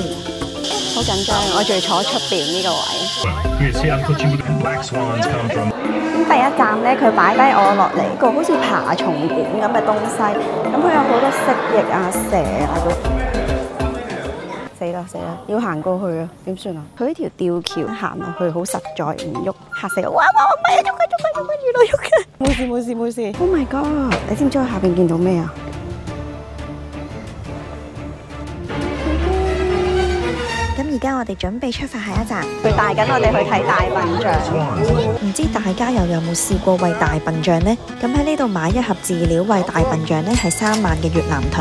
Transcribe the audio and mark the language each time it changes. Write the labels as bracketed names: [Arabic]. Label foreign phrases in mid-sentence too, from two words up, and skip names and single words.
[Cantonese] 好緊張，我仲要坐出邊呢個位。咁第一站咧，佢擺低我落嚟個好似爬蟲館咁嘅東西，咁佢有好多蜥蜴啊、蛇啊死啦，要行過去啊，點算啊？佢呢條吊橋行落去好實在，唔喐，嚇死我！哇，唔係喐嘅，原來喐嘅，冇事。 [English] Oh my god！ [Cantonese] 你知唔知我下邊見到咩啊？咁而家我哋準備出發下一站，佢帶緊我哋去睇大笨象。唔知大家又有冇試過餵大笨象呢？咁喺呢度買一盒飼料餵大笨象呢係3萬嘅越南盾。